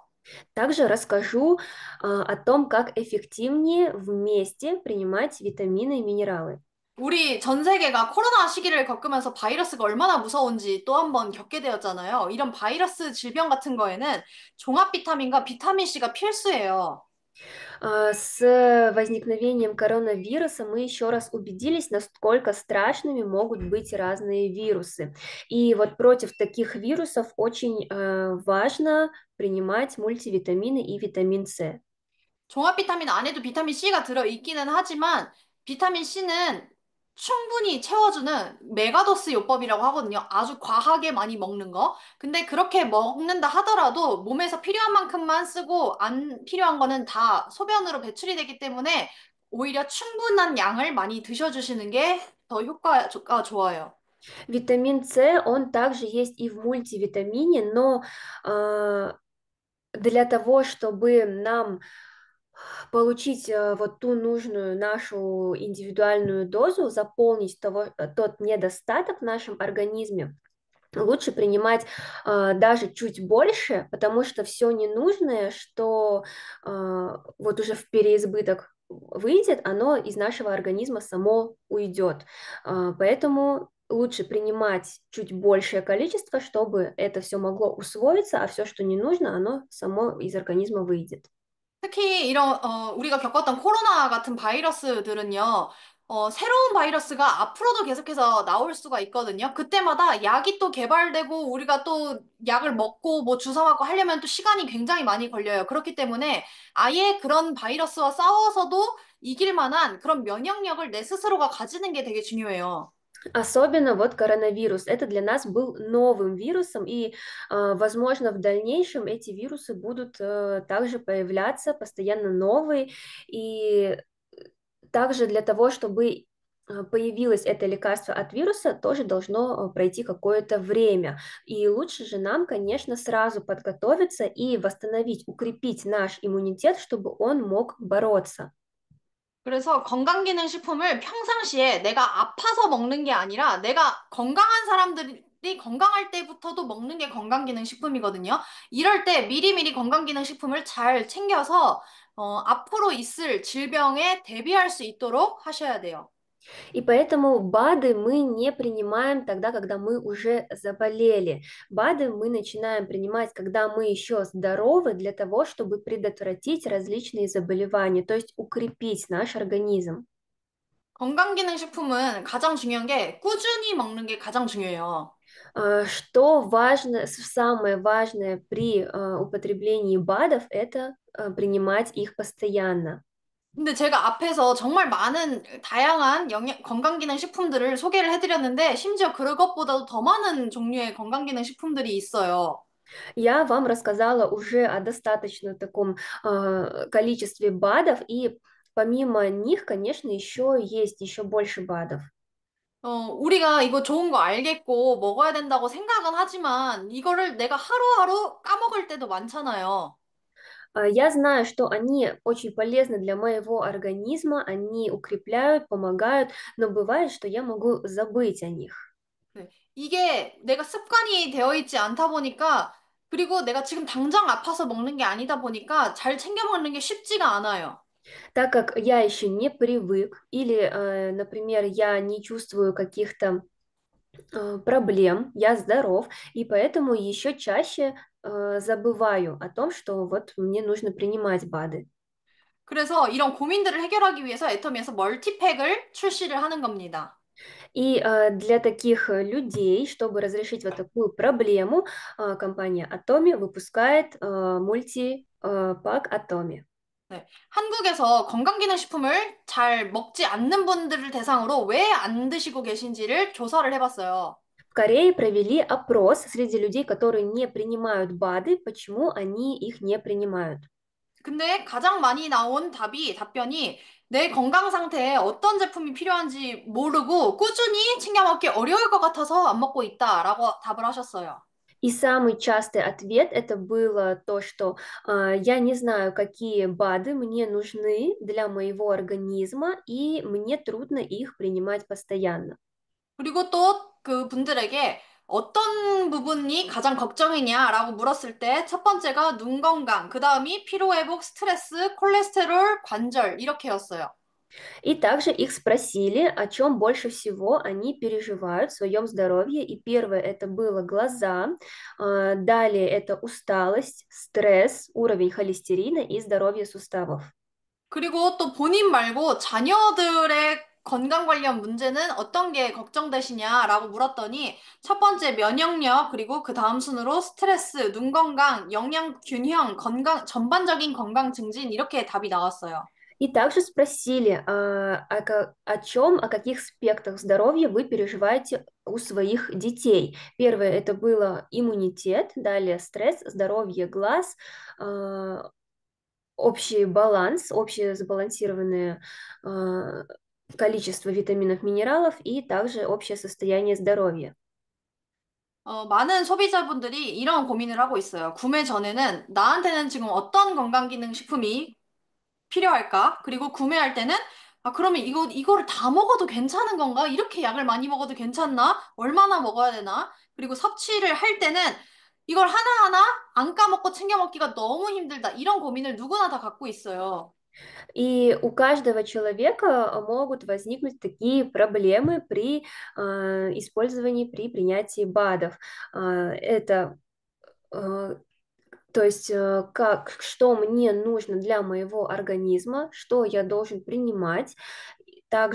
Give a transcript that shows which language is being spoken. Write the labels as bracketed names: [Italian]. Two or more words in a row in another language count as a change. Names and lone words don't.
[Russian] Также расскажу о том, как эффективнее вместе принимать витамины и минералы. [Korean] 우리 전 세계가 코로나 시기를 겪으면서 바이러스가 얼마나 무서운지 또 한 번 겪게 되었잖아요. 이런 바이러스 질병 같은 거에는 종합 비타민과 비타민 C가 필수예요. [Russian] С возникновением коронавируса мы еще раз убедились, насколько страшными могут быть разные вирусы. И вот против таких вирусов очень важно принимать мультивитамины и витамин С. [Korean] 종합 비타민 안에도 비타민 C가 들어 있기는 하지만 비타민 C는 충분히 채워주는 메가도스 요법이라고 하거든요. 아주 과하게 많이 먹는 거. 근데 그렇게 먹는다 하더라도 몸에서 필요한 만큼만 쓰고 안 필요한 거는 다 소변으로 배출이 되기 때문에 오히려 충분한 양을 많이 드셔주시는 게 더 효과가 좋아요. [Russian] Витамин С, он также есть и в мультивитамине, но для того, чтобы нам получить вот ту нужную нашу индивидуальную дозу, заполнить тот недостаток в нашем организме, лучше принимать даже чуть больше, потому что все ненужное, что вот уже в переизбыток выйдет, оно из нашего организма само уйдет. Поэтому лучше принимать чуть большее количество, чтобы это все могло усвоиться, а все, что не нужно, оно само из организма выйдет. [Korean] 특히 우리가 겪었던 코로나 같은 바이러스들은요, 새로운 바이러스가 앞으로도 계속해서 나올 수가 있거든요. 그때마다 약이 또 개발되고 우리가 또 약을 먹고 뭐 주사 맞고 하려면 또 시간이 굉장히 많이 걸려요. 그렇기 때문에 아예 그런 바이러스와 싸워서도 이길 만한 그런 면역력을 내 스스로가 가지는 게 되게 중요해요. [Russian] Особенно вот коронавирус. Это для нас был новым вирусом, и, возможно, в дальнейшем эти вирусы будут также появляться, постоянно новые. И также для того, чтобы появилось это лекарство от вируса, тоже должно пройти какое-то время. И лучше же нам, конечно, сразу подготовиться и восстановить, укрепить наш иммунитет, чтобы он мог бороться. [Korean] 그래서 건강기능식품을 평상시에 내가 아파서 먹는 게 아니라 내가 건강한 사람들이 건강할 때부터도 먹는 게 건강기능식품이거든요. 이럴 때 미리미리 건강기능식품을 잘 챙겨서 앞으로 있을 질병에 대비할 수 있도록 하셔야 돼요. [Russian] И поэтому БАДы мы не принимаем тогда, когда мы уже заболели. БАДы мы начинаем принимать, когда мы еще здоровы, для того, чтобы предотвратить различные заболевания, то есть укрепить наш организм. [Korean] 건강기능식품은 가장 중요한 게 꾸준히 먹는 게 가장 중요해요. [Russian] Что важно, самое важное при употреблении БАДов, это принимать их постоянно. [Korean] 근데 제가 앞에서 정말 많은 다양한 건강기능식품들을 소개를 해드렸는데 심지어 그것보다도 더 많은 종류의 건강기능식품들이 있어요. [Russian] Я вам рассказала уже о достаточно таком количестве БАДов, и помимо них, конечно, еще есть еще больше БАДов. [Korean] 우리가 이거 좋은 거 알겠고 먹어야 된다고 생각은 하지만 이거를 내가 하루하루 까먹을 때도 많잖아요. [Russian] Я знаю, что они очень полезны для моего организма, они укрепляют, помогают, но бывает, что я могу забыть о них. [Korean] 네. 이게 내가 습관이 되어 있지 않다 보니까 그리고 내가 지금 당장 아파서 먹는 게 아니다 보니까 잘 챙겨 먹는 게 쉽지가 않아요. [Russian] Так как я еще не привык, или, например, я не чувствую каких-то проблем, я здоров, и поэтому еще чаще забываю о том, что вот мне нужно принимать БАДы. [Korean] 그래서 이런 고민들을 해결하기 위해서 애터미에서 멀티팩을 출시를 하는 겁니다. [Russian] И для таких людей, чтобы разрешить вот такую проблему, компания Atomi выпускает мультипак Atomi. [Korean] 네. 한국에서 건강기능식품을 잘 먹지 않는 분들을 대상으로 왜 안 드시고 계신지를 조사를 해봤어요. [Russian] В Корее провели опрос среди людей, которые не принимают БАДы, почему они их не принимают. [Korean] 근데 가장 많이 나온 답변이 내 건강 상태에 어떤 제품이 필요한지 모르고 꾸준히 챙겨 먹기 어려울 것 같아서 안 먹고 있다라고 답을 하셨어요. [Russian] И самый частый ответ это было то, что я не знаю, какие БАДы мне нужны для моего организма, и мне трудно их принимать постоянно. [Korean] 그리고 또 그 분들에게 어떤 부분이 가장 걱정이냐라고 물었을 때 첫 번째가 눈 건강, 그 다음이 피로회복, 스트레스, 콜레스테롤, 관절 이렇게였어요. [Russian] И также их спросили, о чем больше всего они переживают в своем здоровье. И первое это было глаза, далее это усталость, стресс, уровень холестерина и здоровье суставов. [Korean] 그리고 또 본인 말고 자녀들의 건강 관련 문제는 어떤 게 걱정되시냐라고 물었더니 첫 번째 면역력, 그리고 그 다음 순으로 스트레스, 눈 건강, 영양 균형, 건강, 전반적인 건강 증진 이렇게 답이 나왔어요. [Russian] И также спросили, о чем, о каких аспектах здоровья вы переживаете у своих детей. Первое это было иммунитет, далее стресс, здоровье глаз, общий баланс, общее сбалансированное количество витаминов, минералов и также общее состояние здоровья. [Korean] 많은 소비자분들이 이런 고민을 하고 있어요. 구매 전에는 나한테는 지금 어떤 건강기능식품이 필요할까? 그리고 구매할 때는 그러면 이거를 다 먹어도 괜찮은 건가? 이렇게 약을 많이 먹어도 괜찮나? 얼마나 먹어야 되나? 그리고 섭취를 할 때는 이걸 하나하나 안 까먹고 챙겨 먹기가 너무 힘들다. 이런 고민을 누구나 다 갖고 있어요. [Russian] И у каждого человека могут возникнуть такие проблемы при использовании, при принятии БАДов. Это то есть как, что мне нужно для моего организма, что я должен принимать.